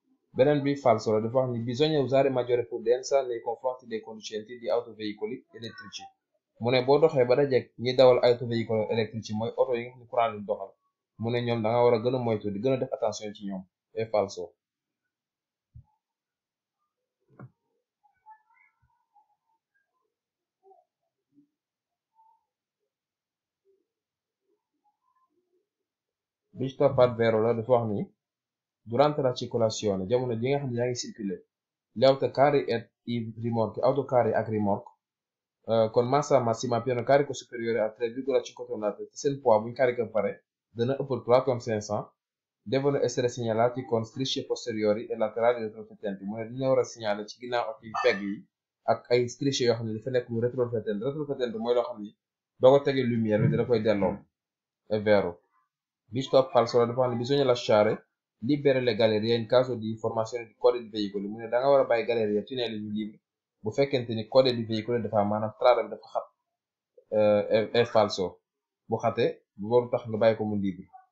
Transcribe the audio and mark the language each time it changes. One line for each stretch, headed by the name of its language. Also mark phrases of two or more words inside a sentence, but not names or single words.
Wolof: beneen bi falso la dafa wax ni
Italian: bisogna usare maggiore prudenza nei confronti dei conducenti di autoveicoli elettrici
Wolof: mu ne boo doxee ba dajeek ñi dawal autoveicoli électrici mooy oto yi nga xam ne courant lañ doxal mu ne ñoom da nga war a gën a moytu di gën a def attention ci ñoom
Italian: è falso.
Wolof: bi ci toppaat vero la dafa wax ni
Italian: durante la circolazione
Wolof: jamono ji nga xam ne yaa ngi circuler
Italian: gli autocarri e i rimorchi autocarri
Wolof: ak remorque
Italian: con massa massima pieno carico superiore a 3,5 tonnate
Wolof: te seen poids buñ carico pare dana ëppal 3 tonnes 500
Italian: devono essere segnalati con strisce posteriori e laterali retroriflettenti
Wolof: mu ne dina war a signaler ci ginnaaw ak ci pegg yi ak ay strisce yoo xam ne dafa nekk lu retroriflettente mooy loo xam ni boo ko tegee lumière bi dina koy delloo
Italian: è vero.
Wolof: bi ci topp falso la dafa wax ne
Italian: bisogna lasciare libere le gallerie in caso di formazione di code di veicoli
Wolof: mu ne da nga war a bàyyi gallerie tunnel yi ñu libre bu fekkente ni
Italian: code di veicoli
Wolof: dafa maanaam strada bi dafa xat
Italian: è falso
Wolof: bu xate bu waru tax nga bàyyi ko mu libre.